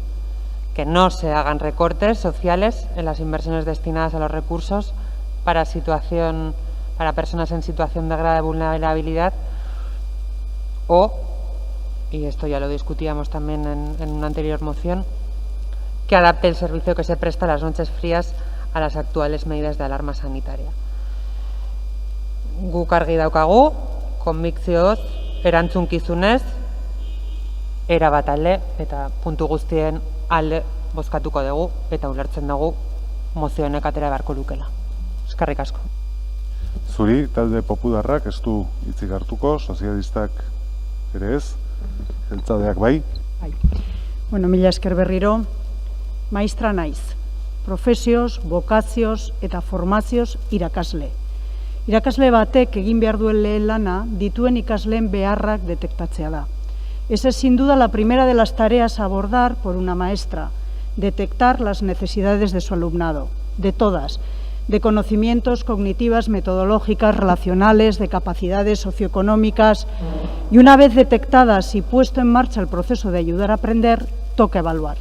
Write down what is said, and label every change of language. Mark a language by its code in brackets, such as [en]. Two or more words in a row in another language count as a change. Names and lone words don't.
[es] Que no se hagan recortes sociales en las inversiones destinadas a los recursos para personas en situación de grave vulnerabilidad, o, y esto ya lo discutíamos también en una anterior moción, que adapte el servicio que se presta a las noches frías a las actuales medidas de alarma sanitaria. [eu] Guk argi daukagu, konbikzioz, erantzunkizunez, erabat alde eta puntu guztien alde bozkatuko dugu eta ulertzen dugu mozio honek atera beharko lukela. Eskerrik asko. Zuri, talde popularrak ez du hitzik hartuko, sozialistak ere ez, jeltzadeak bai. Bueno, mila esker berriro, maistra naiz, profesioz, bokazioz eta formazioz irakasle. Irakasle batek egin behar duen lehen lana dituen ikasleen beharrak detektatzea da. [es] Esa es sin duda la primera de las tareas a abordar por una maestra, detectar las necesidades de su alumnado, de todas, de conocimientos cognitivas, metodológicas, relacionales, de capacidades socioeconómicas, y una vez detectadas y puesto en marcha el proceso de ayudar a aprender, toca evaluar.